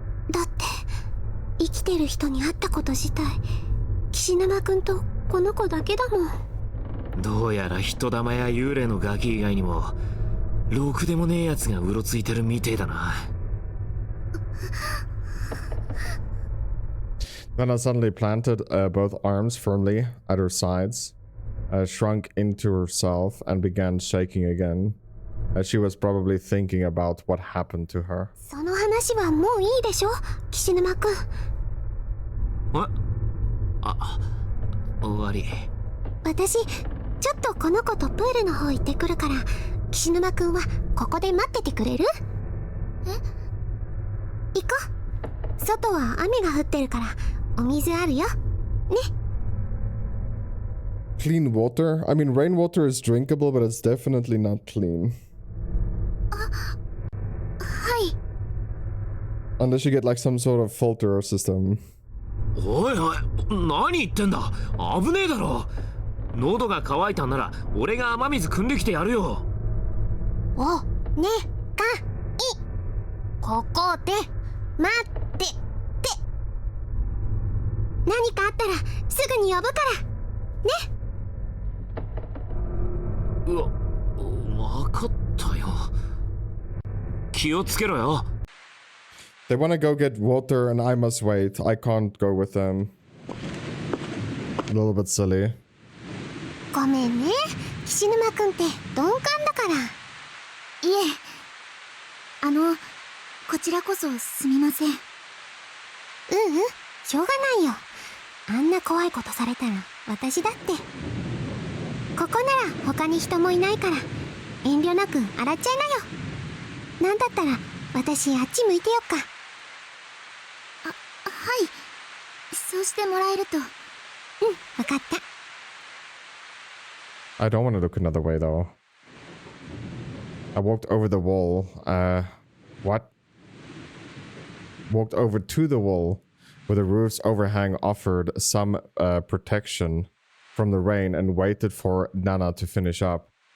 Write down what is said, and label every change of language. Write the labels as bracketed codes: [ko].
[ja] だって生きてる人に会ったこと自体、岸沼くんとこの子だけだもん。どうやら人玉や幽霊のガキ以外にもろくでもねえやつがうろついてるみてえだな。 [en] Nana suddenly planted both arms firmly at her sides, shrunk into herself, and began shaking again. She was probably thinking about what happened to her. [ja] その話はもういいでしょ、岸沼くん。終わり。私ちょっとこの子とプールの方行ってくるから、岸沼くんはここで待っててくれる？行こう。外は雨が降ってるからお水あるよね。 [en] Clean water? I mean, rainwater is drinkable, but it's definitely not clean. [ja] はい。 [en] Unless you get like some sort of filter system. [ja] おいおい、何言ってんだ。危ねえだろ。喉が渇いたんなら俺が雨水汲んできてやるよ。おねかい、ここで待ってて。何かあったらすぐに呼ぶからね。わかったよ。気をつけろよ。 [en] They want to go get water and I must wait. I can't go with them. A little bit silly. [ja] ごめんね、岸沼くんって鈍感だから。いえ、こちらこそすみません。しょうがないよ。あんな怖いことされたら私だって。ここなら他に人もいないから遠慮なく洗っちゃいなよ。なんだったら私あっち向いてよっか。はい、そうしてもらえると。わかった。 [en] I don't want to look another way though. I walked over the wall. What? Walked over to the wall where the roof's overhang offered some protection from the rain and waited for Nana to finish up.